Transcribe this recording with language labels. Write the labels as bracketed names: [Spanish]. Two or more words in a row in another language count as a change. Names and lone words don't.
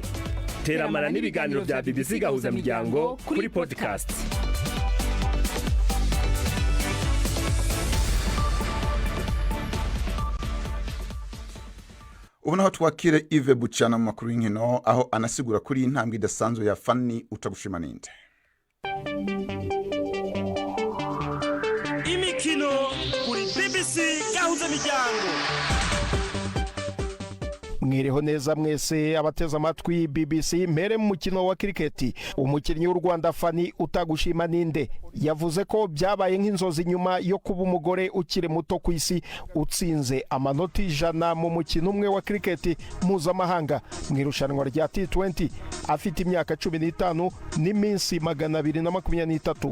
[Rundi] Teramana n'ibiganiro bya BBC Gahuza Miryango kuri podcast. Ubu naho twakire Yves Bucyana mu makuru y'inkino aho anasigura kuri intambwe idasanzwe ya Fanny Utagushima ninde. [Kinyarwanda] Imikino kuri BBC Gahuza Miryango. [Rundi] Mwireho neza mwese abateza amatwi BBC. [Kinyarwanda] Mbere mu mukino wa cricket umukinnyi w'u Rwanda Fanny Utagushima ninde yavuze ko byabaye nk'inzozi nyuma yo kuba umugore ukiri muto ku isi utsinze amanota 100 mu mukino umwe wa cricket mpuzamahanga mu irushanwa rya T20 afite imyaka 15 n'iminsi 223.